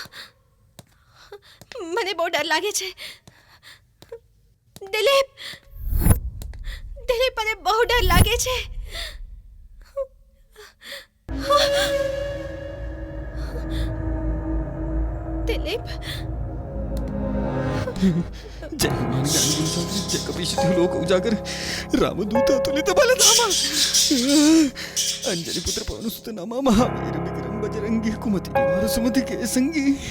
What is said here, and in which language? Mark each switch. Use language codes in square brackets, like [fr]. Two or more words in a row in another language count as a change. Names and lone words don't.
[gu] મને બહુ ડર લાગે છે. દિલીપ, દિલીપ મને બહુ ડર લાગે છે. દિલીપ [hi] जय हनुमान ज्ञानी गुण सागर जय कपीश लोक उजागर रामदूत अतुलित बलधामा अंजनी पुत्र पवन सुत नामा महावीर विक्रम बजरंगी कुमति निवार सुमति के संगी